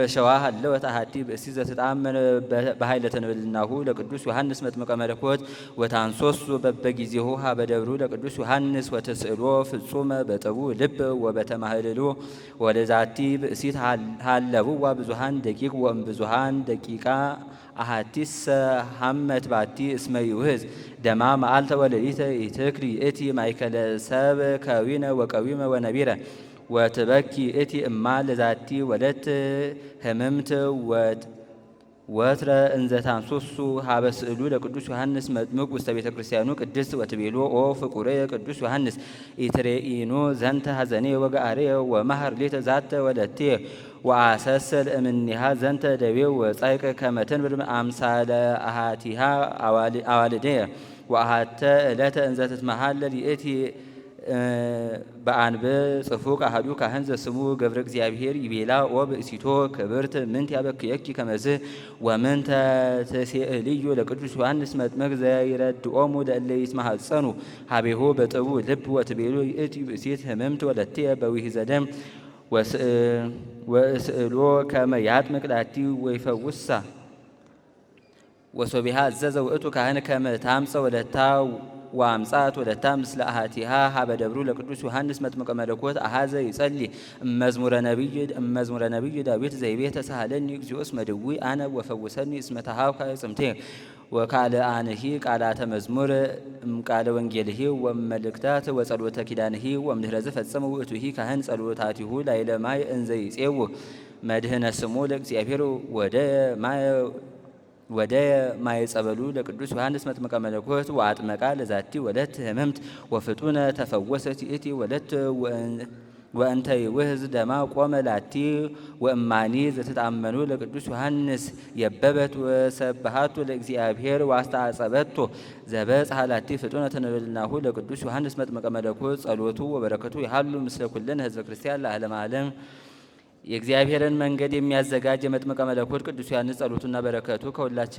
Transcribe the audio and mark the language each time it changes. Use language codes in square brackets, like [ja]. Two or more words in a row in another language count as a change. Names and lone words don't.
[gez] ሸዋ ሀለወት አሐቲ ብእሲት ዘትተአምር በኃይለ ተንበልናሁ ለቅዱስ ዮሐንስ መጥምቀ መለኮት ወታንሶሱ በበጊዜሁ ሀበ ደብሩ ለቅዱስ ዮሐንስ ወተስእሎ ፍጹመ በጥቡ ልብ ወበተማህልሎ ወለዛቲ ብእሲት ሀለቡዋ ብዙሃን ደቂቅ ወእምብዙሃን ደቂቃ አሐቲስ ሐመት ባቲ እስመ ይውህዝ ደማ መዓልተ ወለሊተ ኢትክሪ እቲ ማእከለ ሰብ ከዊነ ወቀዊመ ወነቢረ ወትበኪ እቲ እማ ለዛቲ ወለት ህምምት ወትረ እንዘታንሶሱ ሀበ ስእሉ ለቅዱስ ዮሐንስ መጥምቅ ውስተ ቤተ ክርስቲያኑ ቅድስት ወትቤሎ ኦ ፍቁሬ ቅዱስ ዮሐንስ ኢትሬኢኖ ዘንተ ሐዘኔ ወገአሬ ወማህር ሌተ ዛተ ወለቴ ወአሰሰል እምኔሃ ዘንተ ደቤ ወጻይቅ ከመተንብር አምሳለ አሃቲሃ አዋልዴ ወአሃተ ዕለተ እንዘትትመሃለል ይእቲ በአንብ ጽፉቅ አሐዱ ካህን ዘስሙ ገብረ እግዚአብሔር ይቤላ ወብእሲቶ ክብርት ምንት ያበክየኪ ከመዝህ ወምንተ ተሴእልዩ ለቅዱስ ዮሐንስ መጥምቅ ዘይረድኦሙ ለእለ ይትማሐፀኑ ሀቤሁ በጥቡ ልብ ወትቤሉ ይእቲ ብእሲት ህምምት ወለቴ በዊህ ዘደም ወስእሎ ከመ ያጥምቅ ላቲ ወይፈውሳ ወሶቢሃ አዘዘ ውእቱ ካህን ከመ ታምፀ ወለታ ወአምጻት ወለታ ምስለ አሐቲሃ ሀበ ደብሩ ለቅዱስ ዮሐንስ መጥምቀ መለኮት አሐዘ ይጸሊ እመዝሙረ ነቢይ ዳዊት ዘይቤ ተሳሃለኒ እግዚኦስ መድዊ አነ ወፈውሰኒ እስመ ተሃብከ ጽምቴ ወካለ አንሂ ቃላተ መዝሙር እምቃለ ወንጌልሂ ወመልእክታት ወጸሎተ ኪዳንሂ ወምድኅረ ዘፈጸመ ውእቱሂ ካህን ጸሎታቲሁ ላዕለ ማይ እንዘ ይጼው መድኅነ ስሙ ለእግዚአብሔር ወደ ማየ ጸበሉ ለቅዱስ ዮሐንስ መጥምቀ መለኮት ወአጥመቃ ለዛቲ ወለት ህምምት ወፍጡነ ተፈወሰት ይእቲ ወለት ወእንተ ይውህዝ ደማ ቆመ ላቲ ወእማኒ ዘተጣመኑ ለቅዱስ ዮሐንስ የበበት ወሰብሃቱ ለእግዚአብሔር ዋስተአጸበቶ ዘበጽሐ ላቲ ፍጡነ ተንበልናሁ ለቅዱስ ዮሐንስ መጥምቀ መለኮት ጸሎቱ ወበረከቱ ይሃሉ ምስለ ኩልነ ህዝበ ክርስቲያን ለዓለመ ዓለም። [am] የእግዚአብሔርን መንገድ የሚያዘጋጅ የመጥምቀ መለኮት ቅዱስ ዮሐንስ ጸሎቱና በረከቱ ከሁላችን